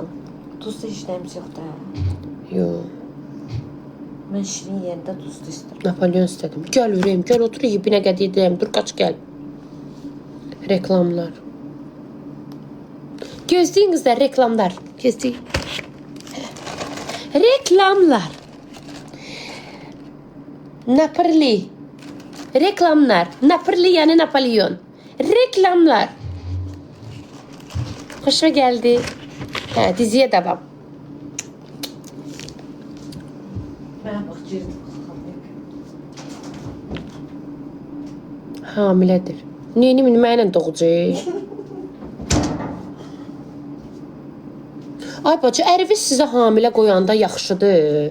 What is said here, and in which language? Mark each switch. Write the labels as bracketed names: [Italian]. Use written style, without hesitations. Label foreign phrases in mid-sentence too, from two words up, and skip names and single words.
[Azerbaijani] Duzlu işləmiş yox da. Yox. Mən şirin yerində duzlu istəyirəm. Napolyon istədim. Gəl ürəyim, gəl otur yiyibinə qəd edəyəm. Dur, qaç gəl. Reklamlar. Gözləyin qızlar, reklamlar. Gözləyin. Reklamlar. Napoli. Reklamlar. [Turkish] Napoli yani Napolyon. Reklamlar. Hoşuma geldi. Ha, diziye devam. [Azerbaijani] Mənə bax, girdim. Hamilədir. Neyini mənlə doğacaq? Ay bacı, əriniz sizə hamilə qoyanda yaxşıdır.